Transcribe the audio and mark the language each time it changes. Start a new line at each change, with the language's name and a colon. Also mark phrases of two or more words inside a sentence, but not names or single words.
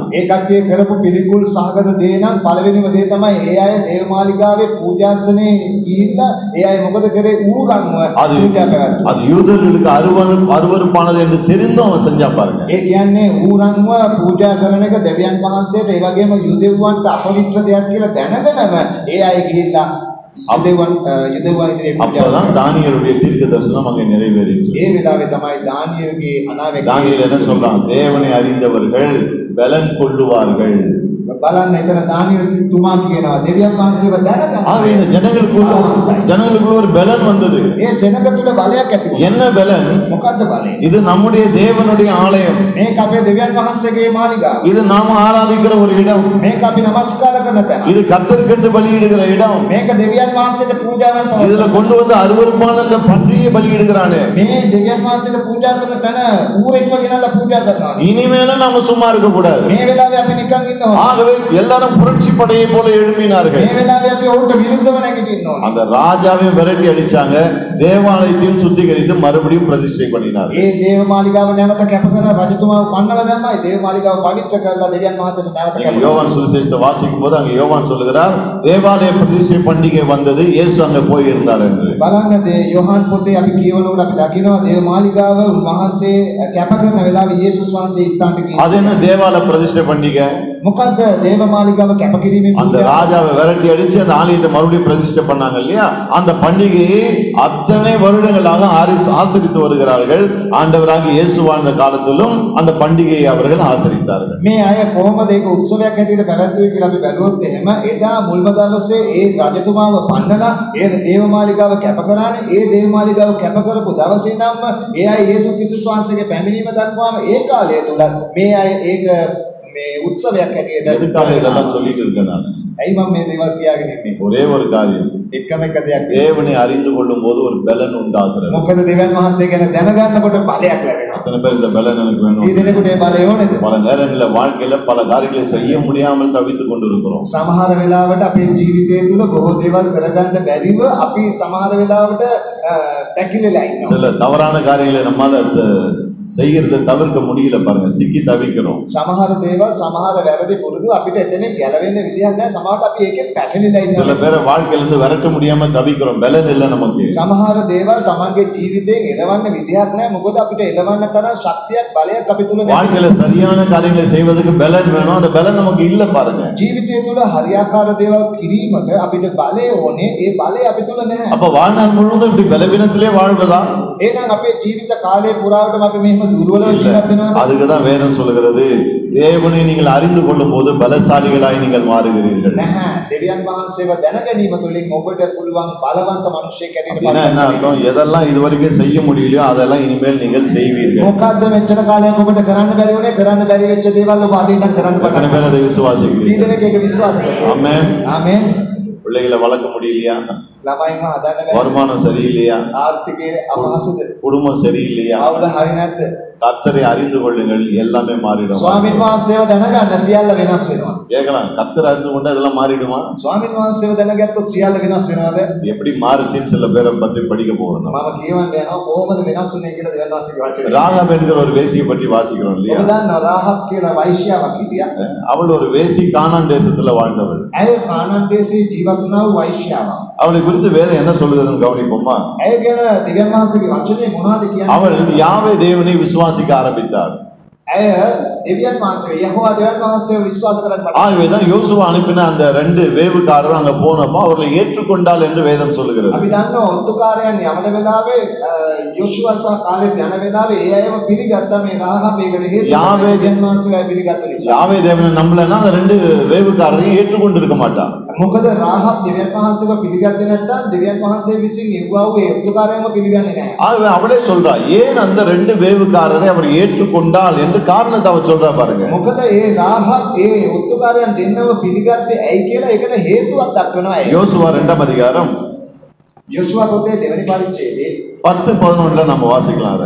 Sinhala: ඒ කට්ටිය කරපු පිළිකුල් සහගත දේ නම් පළවෙනිම දේ තමයි ඒ අය දේවමාලිගාවේ පූජාසනේ ගිහිල්ලා ඒ අය මොකද කරේ? ඌරන්ව පූජා කරා.
Tamil: அது யூதர்களுக்கு அருவருப்பானது என்று தெரிந்தும் அவன் செஞ்சா பாருங்க.
Sinhala: ඒ කියන්නේ ඌරන්ව පූජා කරන එක දෙවියන් වහන්සේට ඒ වගේම යුදෙව්වන්ට අපවිත්‍ර දෙයක් කියලා දැනගෙනම ඒ අය ගිහිල්ලා යුදෙව්වන් ඉදිරියේ පූජා
Tamil: அப்பதான் தானியேலுடைய தீர்க்க தரிசனம் அங்கே நிறைவேறிற்று.
Sinhala: ඒ වෙලාවේ තමයි දානියෙල්ගේ අනාවැකිය.
Tamil: தானியேல் என்ன சொல்றான், தேவனை அறிந்தவர்கள் பலன் கொள்ளுவார்கள்.
Sinhala: බලන්න එතන දානියෙල් තුමා කියනවා දෙවියන් වහන්සේව දැනගන්න.
Tamil: ஆக இந்த ஜனங்களுக்குள்ள ஒரு பலன் வந்தது.
Sinhala: ඒ සෙනඟ තුල බලයක් ඇති වුණා.
Tamil: என்ன பலன்?
Sinhala: මොකද්ද බලය?
Tamil: இது நம்முடைய தேவனுடைய ஆலயம்.
Sinhala: මේක අපේ දෙවියන් වහන්සේගේ මාලිගාව.
Tamil: இது நாம ஆராதிக்கிற ஒரு இடம்.
Sinhala: මේක අපි නමස්කාර කරන තැන.
Tamil: இது கர்த்தருக்கென்று பலியிடுகிற இடம்.
Sinhala: මේක දෙවියන් වහන්සේට පූජාවන් පවතින.
Tamil: இதுல கொண்டு வந்து அருவருப்பான அந்த பன்றியை பலியிடுகிறானே.
Sinhala: මේ දෙවියන් වහන්සේට පූජා කරන තැන ඌරෙක්ව ගෙනල්ලා පූජා කරනවා.
Tamil: இனிமேல நாம சும்மா இருக்க கூடாது.
Sinhala: මේ වෙලාවේ අපි නිකන් ඉන්නවා.
Tamil: ஆகவே எல்லாரும் புரட்சி படையை போல எழும்பினார்கள்.
Sinhala: මේ වෙලාවේ අපි ඔවුන්ට විරුද්ධව නැගිටින්න ඕනේ.
Tamil: அந்த ராஜாவையும் விரட்டி அடிச்சாங்க, தேவாலயத்தையும் சுத்திகரித்து மறுபடியும் பிரதிஷ்டை பண்ணினார்கள்.
Sinhala: ඒ දේව මාලිගාව නැවත කැප කරන රජතුමාව පන්නලා දැම්මා. ඒ දේව මාලිගාව පවිත්‍ර කරලා දෙවියන් වහන්සේට නැවත කැප කරා.
Tamil: யோவான் சுவிசேஷத்தை வாசிக்கும் போது அங்க யோவான் சொல்லுகிறார், தேவாலய பிரதிஷ்டை பண்டிகை வந்தது, இயேசு அங்க போய் இருந்தார் என்று.
Sinhala: බලන්න යෝහන් පොතේ අපි කියවනකොට අපි දකිනවා දේව මාලිගාව උන්වහන්සේ කැප කරන වෙලාවේ යේසුස් වහන්සේ ස්ථානට ගියා.
Tamil: அது என்ன தேவாலய பிரதிஷ்டை பண்டிகை?
Sinhala: මොකද්ද දේව මාලිගාව කැප කිරීමේ
Tamil: அந்த ராஜாவை விரட்டி அடிச்சு அந்த ஆலயத்தை மறுபடியும் பிரதிஷ்டை பண்ணாங்க இல்லையா? அந்த பண்டிகையை அத்தனை வருடங்களாக ஆசரித்து வருகிறார்கள். ஆண்டவராக இயேசு வாழ்ந்த காலத்திலும் அந்த பண்டிகையை அவர்கள் ஆசரித்தார்கள்.
Sinhala: මේ අය කොහොමද ඒක උත්සවයක් හැටියට පැවැත්වුවේ කියලා අපි බැලුවොත් එහෙම එදා මුල්ම දවසේ ඒ රජතුමාව පන්නලා ඒ දේව මාලිගාව කැප කරානේ. ඒ දේව මාලිගාව කැප කරපු දවසේ ඉඳන්ම ඒ අය යේසුස් ක්‍රිස්තුස් වහන්සේගේ පැමිණීම දක්වාම ඒ කාලය තුල මේ අය ඒක මේ උත්සවයක් හැටියට
Tamil: எதுக்காக இதெல்லாம் சொல்லிட்டு இருக்கேன் நான்?
Sinhala: ඇයි මම මේ දේවල් කියාගෙන ඉන්නේ?
Tamil: ஒரே ஒரு காரியம்,
Sinhala: එකම එක දෙයක්.
Tamil: தேவனை அறிந்து கொள்ளும் போது ஒரு பலன் உண்டாகிறது.
Sinhala: මොකද දෙවියන් වහන්සේ ගැන දැනගන්නකොට බලයක් ලැබෙනවා.
Tamil: அத்தனை பேர் இந்த பலன் எனக்கு வேணும்.
Sinhala: මේ දෙනෙකුට මේ බලය ඕනේද?
Tamil: பல நேரங்களில் வாழ்க்கையில பல காரியங்களை செய்ய முடியாமல் தவித்துக் கொண்டிருக்கிறோம்.
Sinhala: සමහර වෙලාවට අපේ ජීවිතය තුළ බොහෝ දේවල් කරගන්න බැරිව අපි සමහර වෙලාවට පැකිලලා ඉන්නවා.
Tamil: சில தவறான காரியங்களை நம்மால செய்யறதை தவிர்க்க முடியல பாருங்க, சிக்கி தவிக்கிறோம்.
Sinhala: සමහර දේවල් සමහර වැරදි පුරුදු අපිට එතනින් ගැලවෙන්න විදියක් නැහැ. සමහරට අපි ඒකෙන් පැටලිලා
Tamil: சில
Sinhala: ඉන්නවා.
Tamil: பேரை வாழ்க்கையில இருந்து விரட்ட முடியாம தவிக்கிறோம், பலன் இல்ல நமக்கு.
Sinhala: සමහර දේවල් තමන්ගේ ජීවිතයෙන් එලවන්න විදියක් නැහැ. මොකද අපිට එලවන්න තරම් ශක්තියක් බලයක් අපි තුල නැහැ. வாழ்க்கையில சரியான காரியங்களை செய்வதற்கு பலன் வேணும், அந்த பலன் நமக்கு இல்ல பாருங்க. ජීවිතය තුළ හරියාකාර දේවල් කිරීමට අපිට බලය ඕනේ. ඒ බලය අපි තුල නැහැ.
Tamil: அப்ப வாழ்நாள் முழுவதும் இப்படி பலவீனத்திலே வாழ்வதா?
Sinhala: එහෙනම් අපේ ජීවිත කාලය පුරාවටම අපි මෙහෙම දුර්වලව ජීවත් වෙනවා.
Tamil: அதுக்குதான் வேதம் சொல்லுகிறது, தேவனை நீங்கள் அறிந்து கொள்ளும் போது பலசாலிகளாய் நீங்கள் மாறுகிறீர்கள்.
Sinhala: නැහැ. දෙවියන් වහන්සේව දැනගැනීම තුළින් ඔබට පුළුවන් බලවන්ත මිනිසෙක් හැටියට
Tamil: என்ன என்ன அர்த்தம்? எதெல்லாம் இதுவரைக்கும் செய்ய முடியலையோ அதெல்லாம் இனிமேல் நீங்கள் செய்வீர்கள்.
Sinhala: මොකද්ද මෙච්චර කාලයක් ඔබට කරන්න බැරි වුණේ? කරන්න බැරි වෙච්ච දේවල් ඔබ අද ඉඳන් කරන්න
Tamil: எத்தனை
Sinhala: පටන්
Tamil: பேர் அதை விசுவாசிக்கிறீர்கள்?
Sinhala: ඊදෙනෙක් ඒක විශ්වාස කරනවා.
Tamil: ஆமென்.
Sinhala: ආමෙන්.
Tamil: பிள்ளைகளை வளர்க்க முடியலையா?
Sinhala: ළමයින්ව හදන්න බැරි.
Tamil: வருமானம் சரியில்லையா?
Sinhala: ආර්ථිකයේ අපහසුද?
Tamil: குடும்பம் சரியில்லையா?
Sinhala: අවුල හරි නැද්ද?
Tamil: கர்த்தரை அறிந்து கொள்ளுங்கள் எல்லாமே மாறிடும்.
Sinhala: ස්වාමීන් වහන්සේව දැනගන්න සියල්ල වෙනස් වෙනවා.
Tamil: கேட்கலாம், கர்த்தரை அறிந்து கொண்டா இதெல்லாம் மாறிடுமா?
Sinhala: ස්වාමීන් වහන්සේව දැනගත්තොත් සියල්ල වෙනස් වෙනවද?
Tamil: எப்படி மாறுச்சுன்னு சில பேரை பற்றி படிக்க போறோம்.
Sinhala: මම කියවන්න යනවා කොහොමද වෙනස් වුනේ කියලා දෙවියන් වහන්සේගේ වචනේ.
Tamil: ராகாப் என்கிற ஒரு வேசியை பற்றி வாசிக்கிறோம் இல்லையா?
Sinhala: ඔබ දන්නවා රාහත් කියලා වෛශ්‍යාවක් හිටියා.
Tamil: அவள் ஒரு வேசி, கானான் தேசத்துல வாழ்ந்தவள்.
Sinhala: ඇය කානාන් දේශයේ ජීවත් වුණා වූ වෛශ්‍යාවක්.
Tamil: அவளை குறித்து வேதம் என்ன சொல்லுதுன்னு கவனிப்போமா?
Sinhala: ඇය ගැන දෙවියන් වහන්සේගේ වචනේ මොනවද කියන්නේ?
Tamil: அவள் யாவே தேவனை விசுவாசிக்க ஆரம்பித்தாள்.
Sinhala: ඇය දෙවියන් වහන්සේ යහෝවා දෙවියන් වහන්සේව විශ්වාස කරන්න පටන්
Tamil: ஆகவேதான் யோசுவா அனுப்பின அந்த 2 வேவுக்காரர் அங்க போனப்போ அவர்களை ஏற்றுக்கொண்டாள் என்று வேதம் சொல்லுகிறது.
Sinhala: අපි දන්නවා ඔත්තුකාරයන් යවන වෙලාවේ යෝෂුවා සහ කාලෙබ් යන වෙලාවේ ඒ අයව පිළිගත්තා මේ රාහබ් ඒකට හේතුව දෙවියන් වහන්සේව පිළිගත්ත නිසා.
Tamil: யாவே தேவனை நம்பலன்னா அந்த 2 வேவுக்காரரையும் ஏற்றுக்கொண்டு இருக்க மாட்டான்.
Sinhala: මොකද රාහබ් දෙවියන් වහන්සේව පිළිගත්තේ නැත්නම් දෙවියන් වහන්සේ විසින් එව්වා වූ ඒ ඔත්තුකාරයන්ව පිළිගන්නේ නැහැ.
Tamil: ஆகவே அவளே சொல்றா, ஏன் அந்த 2 வேவுக்காரரை அவர் ஏற்றுக்கொண்டாள் என்று காரணத்தை அவ சொல்றா பாருங்க.
Sinhala: මොකද ඒ රාහබ් ඒ ඔත්තුකාරයන් දෙන්නව පිළිගත්තේ ඇයි කියලා ඒකට හේතුවක් දක්වනවා.
Tamil: யோசுவா 2ஆம் அதிகாரம்
Sinhala: යෝෂුවා පොතේ දෙවෙනි පරිච්ඡේදයේ
Tamil: 10-11 நம்ம வாசிக்கலாம். அதை